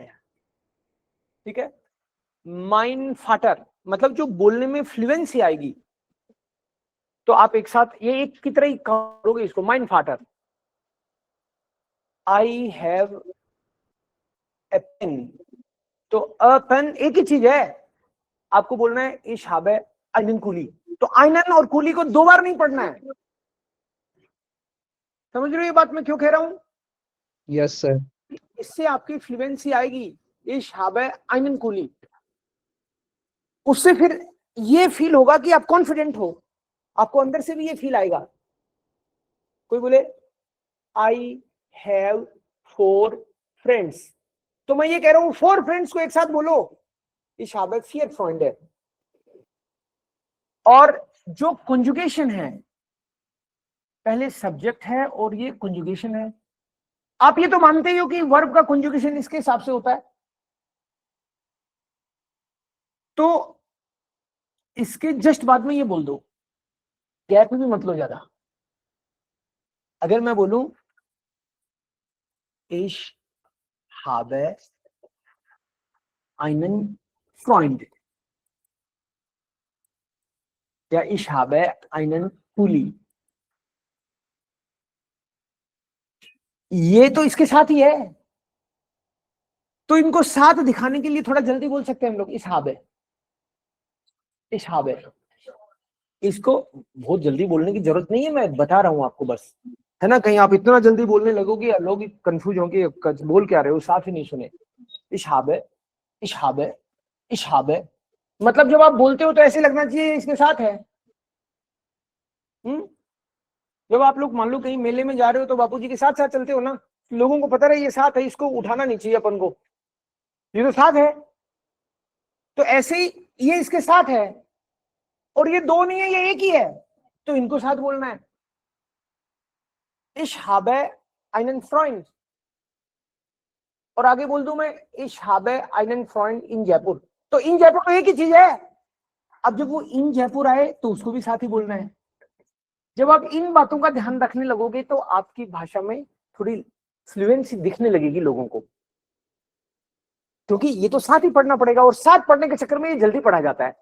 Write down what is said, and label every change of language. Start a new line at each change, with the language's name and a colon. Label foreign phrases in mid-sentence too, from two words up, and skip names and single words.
Hindi: ठीक है,
German: mein Vater
Hindi: मतलब जो बोलने में फ्लुएंसी आएगी, तो आप एक साथ ये एक की तरह ही करोगे इसको।
German: mein Vater,
English: I have a pen,
Hindi: तो अ पेन एक ही चीज है। आपको बोलना है
German: ich habe einen Kuli,
Hindi: तो आइनन और कुली को दो बार नहीं पढ़ना है। समझ रहे हो ये बात मैं क्यों कह रहा हूं? यस सर। इससे आपकी फ्लुएंसी आएगी।
German: ich habe einen Kuli,
Hindi: उससे फिर ये फील होगा कि आप कॉन्फिडेंट हो, आपको अंदर से भी ये फील आएगा। कोई बोले
English: I have 4 friends.
Hindi: तो मैं ये कह रहा हूं 4 फ्रेंड्स को एक साथ बोलो,
German: ich habe 4 Freunde।
Hindi: और जो कंजुगेशन है, पहले सब्जेक्ट है और ये कंजुगेशन है। आप ये तो मानते ही हो कि वर्ब का कंजुगेशन इसके हिसाब से होता है, तो इसके जस्ट बाद में ये बोल दो, गैप में भी मत लो ज्यादा। अगर मैं बोलूं
German: ich habe einen Freund
Hindi: या
German: ich habe einen Pulli,
Hindi: ये तो इसके साथ ही है, तो इनको साथ दिखाने के लिए थोड़ा जल्दी बोल सकते हैं हम लोग
German: ich habe।
Hindi: इसको बहुत जल्दी बोलने की जरूरत नहीं है, मैं बता रहा हूं आपको बस, है ना। कहीं आप इतना जल्दी बोलने लगोगे लोग कंफ्यूज होंगे बोल क्या रहे हो, साफ ही नहीं सुने।
German: ich habe
Hindi: मतलब जब आप बोलते हो तो ऐसे लगना चाहिए इसके साथ है। जब आप लोग मान लो कहीं मेले में जा रहे हो तो बापूजी के साथ साथ चलते हो ना, लोगों को पता रहे ये साथ है, इसको उठाना नहीं चाहिए अपन को, ये तो साथ है। तो ऐसे ही ये इसके साथ है और ये 2 नहीं है, ये एक ही है, तो इनको साथ बोलना है।
German: ich habe einen Freund,
Hindi: और आगे बोल दूं मैं
German: ich habe einen Freund in जयपुर,
Hindi: तो इन जयपुर तो एक ही चीज है। अब जब वो इन जयपुर आए तो उसको भी साथ ही बोलना है। जब आप इन बातों का ध्यान रखने लगोगे तो आपकी भाषा में थोड़ी फ्लुएंसी दिखने लगेगी लोगों को, क्योंकि ये तो साथ ही पढ़ना पड़ेगा, और साथ पढ़ने के चक्कर में ये जल्दी पढ़ा जाता है।